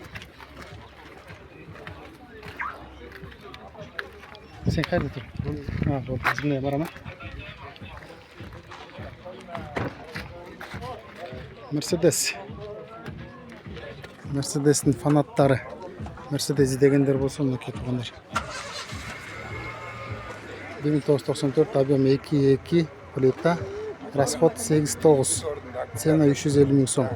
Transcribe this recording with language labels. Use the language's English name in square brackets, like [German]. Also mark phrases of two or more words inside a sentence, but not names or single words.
[Uzbek] Sen qayerda tur? Ha, bo'ldi. Bizga boraman. Mercedes'in fanatlari. Mercedes deganlar bo'lsa, uni ketganlar. [Russian] 1994 объем 2.2 плита. Расход 8.9. Цена 350 [Uzbek] ming so'm.